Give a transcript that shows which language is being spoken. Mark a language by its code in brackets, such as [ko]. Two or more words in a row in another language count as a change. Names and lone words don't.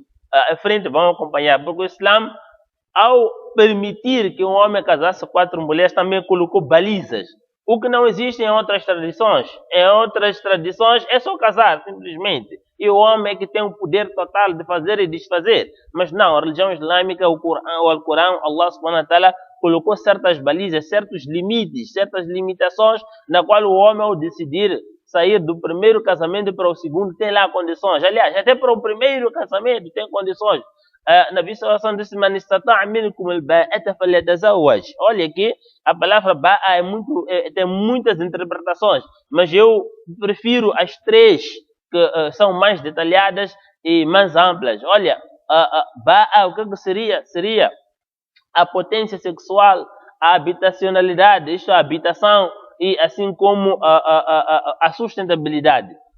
[pt] À frente vão acompanhar. Porque o Islã, ao permitir que um homem casasse 4 mulheres, também colocou balizas. O que não existe em outras tradições. Em outras tradições é só casar, simplesmente. E o homem é que tem o poder total de fazer e desfazer. Mas não, a religião islâmica, o Alcorão, [ar] الله سبحانه وتعالى, [pt] colocou certas balizas, certos limites, certas limitações, na qual o homem, ao decidir sair do primeiro casamento para o segundo, tem lá condições. Aliás, até para o primeiro casamento tem condições. [ar] نبي صلى الله عليه وسلم disse: "من استطاع منكم الباءة فليتزوج." [pt] Olha aqui, a palavra ba'a tem muitas interpretações, mas eu prefiro as 3 que são mais detalhadas e mais amplas. Olha, ba'a, o que seria? Seria a potência sexual, a habitacionalidade, isto é, a habitação, e assim como a sustentabilidade.